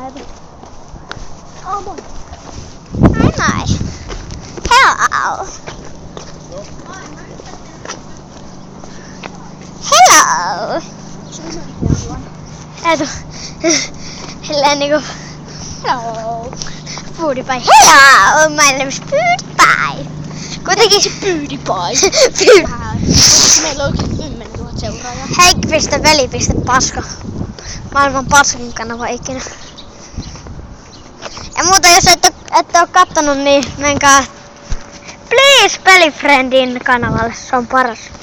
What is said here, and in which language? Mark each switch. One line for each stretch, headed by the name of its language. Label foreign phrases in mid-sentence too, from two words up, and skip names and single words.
Finnish: Oh moi. Moi. Hello.
English: Hello.
Finnish: Etu. Silleen niinku.
English: Hello. PewDiePie. Hello, my name is PewDiePie.
Finnish: Kuitenkin se PewDiePie. Meillä on 10 000 seuraajaa. Heikki.veli.paska. Maailman paskin kanava ikinä. Ja muuta jos ette oo kattonut, niin menkää Please Pelifriendin kanavalle, se on paras.